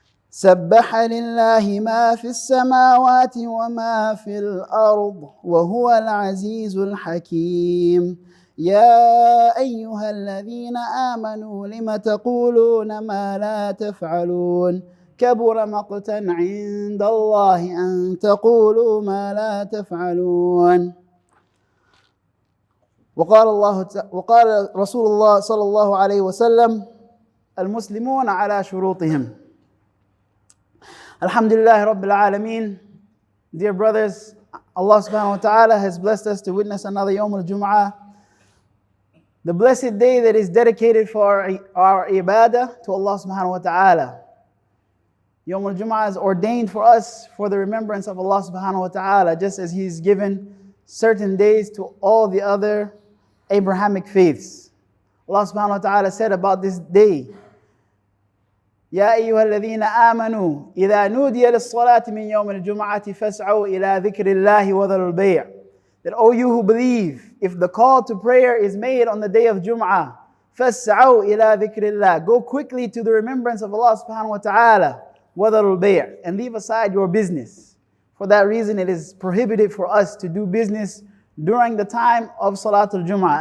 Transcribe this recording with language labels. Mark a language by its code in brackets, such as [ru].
[ar] سبح لله ما في السماوات وما في الأرض وهو العزيز الحكيم يا أيها الذين آمنوا لم تقولون ما لا تفعلون كبر مقتا عند الله أن تقولوا ما لا تفعلون. وقال رسول الله صلى الله عليه وسلم المسلمون على شروطهم. Alhamdulillah Rabbil Alameen. [en] Dear brothers, Allah subhanahu wa ta'ala has blessed us to witness another Yawm al-Jum'ah, the blessed day that is dedicated for our ibadah to Allah subhanahu wa ta'ala. Yawm al-Jum'ah is ordained for us for the remembrance of Allah subhanahu wa ta'ala, just as He's given certain days to all the other Abrahamic faiths. Allah subhanahu wa ta'ala said about this day, [ar] يا أيها الذين آمنوا إذا نودي للصلاة من يوم الجمعة فاسعوا إلى ذكر الله وذروا البيع. [en] That all you who believe, if the call to prayer is made on the day of Jum'ah, [ar] فاسعوا إلى ذكر الله, [en] go quickly to the remembrance of Allah subhanahu wa ta'ala, [ar] وذروا البيع, [en] and leave aside your business. For that reason it is prohibited for us to do business during the time of Salatul Jum'ah.